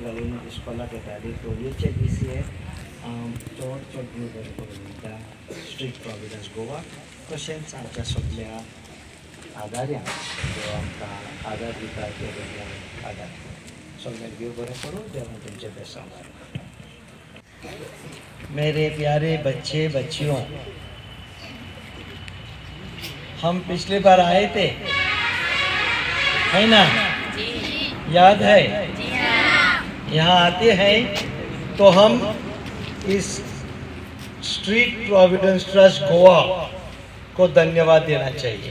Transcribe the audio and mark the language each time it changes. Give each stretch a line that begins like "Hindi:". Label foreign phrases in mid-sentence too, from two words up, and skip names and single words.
Konkani: घालून इस्कॉलाक येताली होळयेचे दीस हे चड देव बरें करून दिता स्ट्रीट प्रॉविडन्स गोवा तशेंच आमच्या सगळ्या आदार्यांक जो आमकां आदार दिता त्या भुरग्यांक आदार सगळ्यांक देव बरें करूं देवान तुमचे बेसांव
Hindi: मेरे प्यारे बच्चे बच्चियों, हम पिछली बार आए थे, है ना? याद है? यहाँ आते हैं तो हम इस स्ट्रीट प्रोविडेंस ट्रस्ट गोवा को धन्यवाद देना चाहिए।